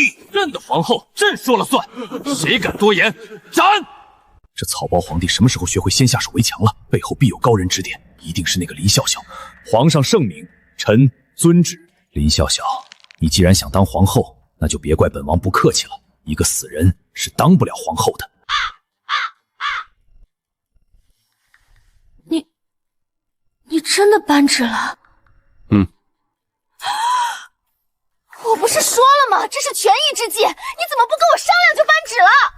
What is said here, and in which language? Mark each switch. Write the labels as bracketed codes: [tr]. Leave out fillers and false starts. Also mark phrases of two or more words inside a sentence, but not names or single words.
[zh] 朕的皇後，朕說了算，誰敢多言，斬！這草包皇帝什麼時候學會先下手為強了？背後必有高人指點，一定是那個林笑笑。皇上聖明，臣遵旨。林笑笑，你既然想當皇後，那就別怪本王不客氣了。一個死人是當不了皇後的。你真的扳指了？我不是說了嗎？這是權宜之計，你怎麼不跟我商量就扳指了？